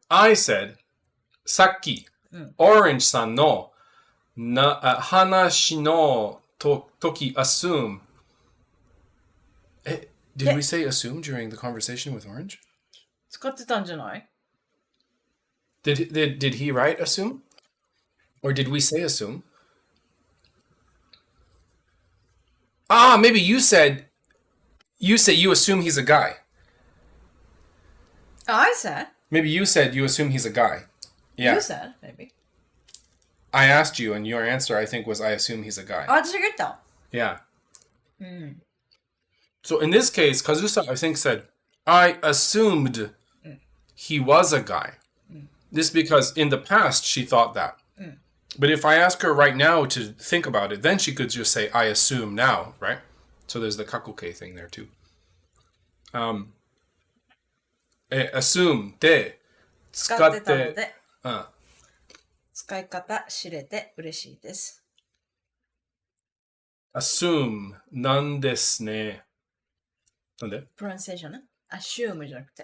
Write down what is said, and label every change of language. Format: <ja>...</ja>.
<en>I said,</en> <ja>さっき、</ja> <en>Orange さんの話の時 assume. Did we say assume during the conversation with Orange?</en> <ja>使ってたんじゃない?</ja> <en>Did he write assume? Or did we say assume? Maybe you said you assume he's a guy. I said. Maybe you said you assume he's a guy. Yeah. You said, maybe. I asked you, and your answer, I think, was I assume he's a guy.</en> <ja>私が言った.</ja> <en>Yeah. So in this case, Kazusa, I think, said, I assumed he was a guy. This because in the past, she thought that. But if I ask her right now to think about it, then she could just say, I assume now, right? So there's the kakuke thing there, too.</en> <ja>Assume で使ってたので、使い方知れて嬉しいです。 assume なんですね。なんで？ pronunciation ね。 assume じゃなくて</ja>